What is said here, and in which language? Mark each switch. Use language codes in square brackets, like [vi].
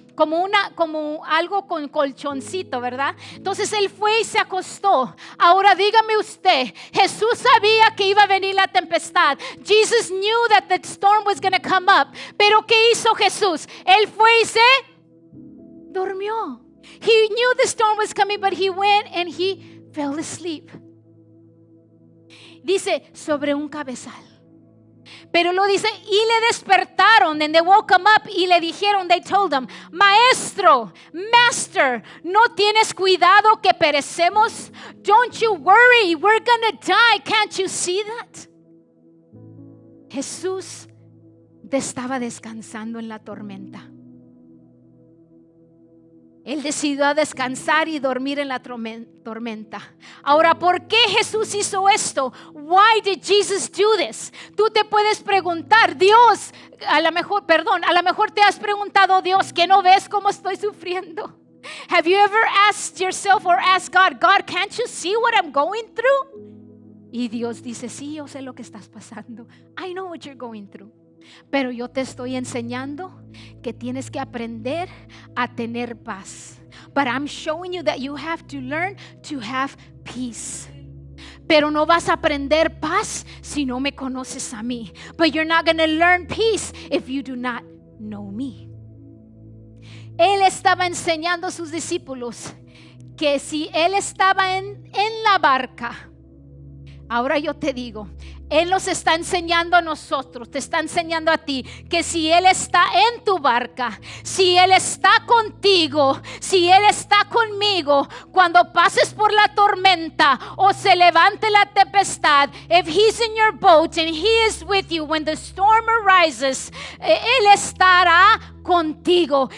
[es] Como algo con colchoncito, ¿verdad? Entonces Él fue y se acostó. Ahora dígame usted, Jesús sabía que iba a venir la tempestad. [en] Jesus knew that the storm was going to come up. [es] Pero ¿qué hizo Jesús? Él fue y se durmió. [en] He knew the storm was coming, but he went and he fell asleep. Dice, sobre un cabezal. Pero lo dice, y le despertaron, and they woke him up, y le dijeron, they told him, Maestro, Master, ¿no tienes cuidado que perecemos? Don't you worry, we're gonna die. Can't you see that? [es] Jesús estaba descansando en la tormenta. Él decidió descansar y dormir en la tormenta. Ahora, ¿por qué Jesús hizo esto? [en] Why did Jesus do this? [es] Tú te puedes preguntar, Dios, a lo mejor te has preguntado, Dios, ¿que no ves cómo estoy sufriendo? [en] Have you ever asked yourself or asked God, can't you see what I'm going through? [es] Y Dios dice, sí, yo sé lo que estás pasando. [en] I know what you're going through. [es] Pero yo te estoy enseñando que tienes que aprender a tener paz. [en] But I'm showing you that you have to learn to have peace. [es] Pero no vas a aprender paz si no me conoces a mí. [en] But you're not going to learn peace if you do not know me. [es] Él estaba enseñando a sus discípulos que si Él estaba en la barca, ahora yo te digo, Él nos está enseñando a nosotros, te está enseñando a ti, que si Él está en tu barca, si Él está contigo, si Él está conmigo, cuando pases por la tormenta o se levante la tempestad, [en] if He's in your boat and He is with you when the storm arises, [es] Él estará contigo.